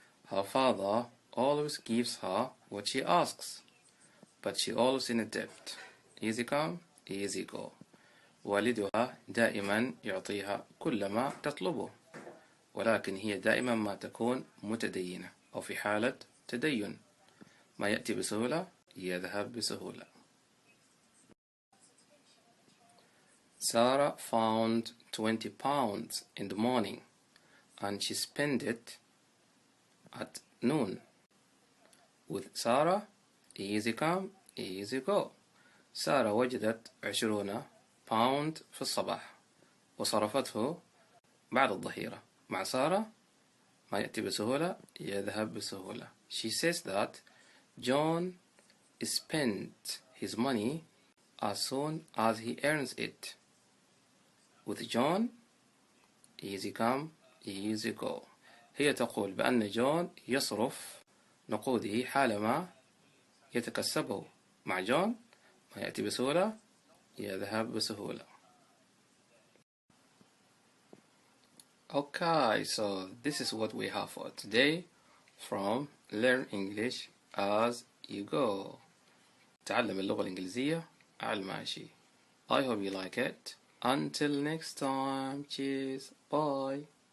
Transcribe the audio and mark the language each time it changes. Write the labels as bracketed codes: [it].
[en] Her father always gives her what she asks, but she always in a debt. Easy come, easy go. [ar] والدها دائما يعطيها كل ما تطلبه، ولكن هي دائما ما تكون متدينة أو في حالة تدين. ما يأتي بسهولة يذهب بسهولة. [en] Sarah found 20 pounds in the morning and she spent it at noon. With Sarah, easy come, easy go. [ar] سارة وجدت 20 باوند في الصباح وصرفته بعد الظهيرة. مع سارة ما يأتي بسهولة يذهب بسهولة. [en] She says that John spent his money as soon as he earns it. With John, easy come, easy go. [ar] هي تقول بأن جون يصرف نقوده حالما يتكسبه. مع جون ما يأتي بسهولة يذهب بسهولة. [en] Okay, so this is what we have for today from Learn English as you go. [ar] تعلم اللغة الإنجليزية على الماشي. [en] I hope you like it. Until next time, cheers, bye.